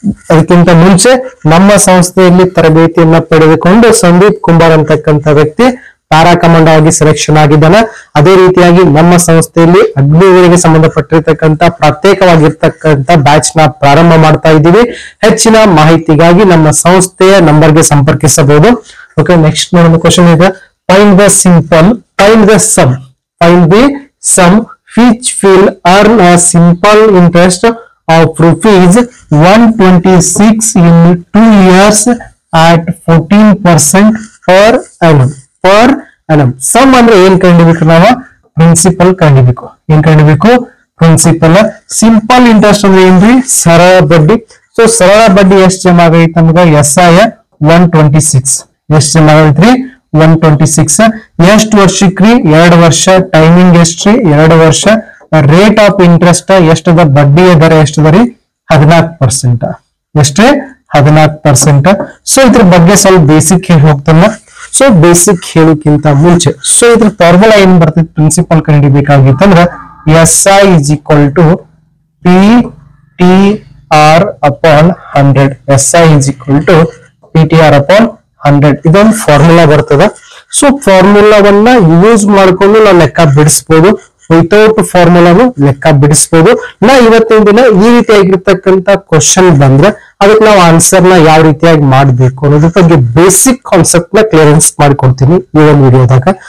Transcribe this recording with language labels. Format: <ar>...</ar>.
<kn>ಅದಕ್ಕಿಂತ ಮುಂಚೆ ನಮ್ಮ ಸಂಸ್ಥೆಯಲ್ಲಿ ತರಬೇತಿಯನ್ನ ಪಡೆದುಕೊಂಡು ಸಂದೀಪ್ ಕುಂಬಾರ್ ಅಂತಕ್ಕಂಥ ವ್ಯಕ್ತಿ ಪ್ಯಾರಾ ಕಮಾಂಡೋ ಆಗಿ ಸೆಲೆಕ್ಷನ್ ಆಗಿದ್ದಾನೆ. ಅದೇ ರೀತಿಯಾಗಿ ನಮ್ಮ ಸಂಸ್ಥೆಯಲ್ಲಿ ಅಗ್ನಿವೀರಿಗೆ ಸಂಬಂಧಪಟ್ಟಿರ್ತಕ್ಕಂಥ ಪ್ರತ್ಯೇಕವಾಗಿರ್ತಕ್ಕಂಥ ಬ್ಯಾಚ್ ನ ಪ್ರಾರಂಭ ಮಾಡ್ತಾ ಇದ್ದೀವಿ. ಹೆಚ್ಚಿನ ಮಾಹಿತಿಗಾಗಿ ನಮ್ಮ ಸಂಸ್ಥೆಯ ನಂಬರ್ಗೆ ಸಂಪರ್ಕಿಸಬಹುದು. ಓಕೆ, ನೆಕ್ಸ್ಟ್ ನೋಡೋಣ ಕ್ವಶನ್ ಇದೆ.</kn> <en>Find the simple, find the sum, find the sum which will earn a simple interest of rupees 126 in 2 years at 14% per annum.</en> <kn>Some ಅಂದ್ರೆ ಏನ್ ಕಂಡಿಬೇಕು? ನಾವು ಪ್ರಿನ್ಸಿಪಲ್ ಕಂಡಿಬೇಕು. ಏನ್ ಕಂಡಿಬೇಕು? ಪ್ರಿನ್ಸಿಪಲ್. ಸಿಂಪಲ್ ಇಂಟ್ರೆಸ್ಟ್ ಅಂದ್ರೆ ಏನ್ರಿ? ಸರಳ ಬಡ್ಡಿ. ಸೊ ಸರಳ ಬಡ್ಡಿ ಎಷ್ಟು ಜಮಾ ಆಗೈತೆ ನಮ್ಗ? SI 126. ಎಷ್ಟು ಜಮಾ ಆಗೈತ್ರಿ? 126. ಎಷ್ಟು ವರ್ಷಕ್ರಿ? 2 ವರ್ಷ. ಟೈಮಿಂಗ್ ಎಷ್ಟ್ರಿ? 2 ವರ್ಷ. Rate of interest ಎಷ್ಟದ? ಬಡ್ಡಿಯ ದರ ಎಷ್ಟದ ರೀ? 14%. ಎಷ್ಟ್ರಿ? 14%. ಸೊ ಇದ್ರ ಬಗ್ಗೆ ಸ್ವಲ್ಪ ಬೇಸಿಕ್ ಹೇಳಿ ಹೋಗ್ತಾನ. ಸೊ ಬೇಸಿಕ್ ಹೇಳೋಕ್ಕಿಂತ ಮುಂಚೆ ಸೊ ಇದ್ರ ಫಾರ್ಮುಲಾ ಏನ್ ಬರ್ತೈತಿ? Principal ಕಂಡುಹಿಡಿಬೇಕಾಗಿತ್ತಂದ್ರ</kn> <en>SI is equal to PTR upon 100. SI is equal to PTR upon 100.</en> <kn>ಇದೊಂದು ಫಾರ್ಮುಲಾ ಬರ್ತದ. ಸೊ ಫಾರ್ಮುಲಾವನ್ನ ಯೂಸ್ ಮಾಡ್ಕೊಂಡು ನಾವು ಲೆಕ್ಕ ಬಿಡಿಸಬಹುದು. ವಿತೌಟ್ ಫಾರ್ಮುಲಾನು ಲೆಕ್ಕ ಬಿಡಿಸಬಹುದು. ನಾ ಇವತ್ತಿನ ದಿನ ಈ ರೀತಿಯಾಗಿರ್ತಕ್ಕಂಥ ಕ್ವಶನ್ ಬಂದ್ರೆ ಅದಕ್ಕೆ ನಾವು ಆನ್ಸರ್ ನ ಯಾವ ರೀತಿಯಾಗಿ ಮಾಡ್ಬೇಕು ಅನ್ನೋದ್ರ ಬಗ್ಗೆ ಬೇಸಿಕ್ ಕಾನ್ಸೆಪ್ಟ್ ನ ಕ್ಲಿಯರೆನ್ಸ್ ಮಾಡ್ಕೊಡ್ತೀನಿ ಈ ಒಂದು ವಿಡಿಯೋದಾಗ.</kn>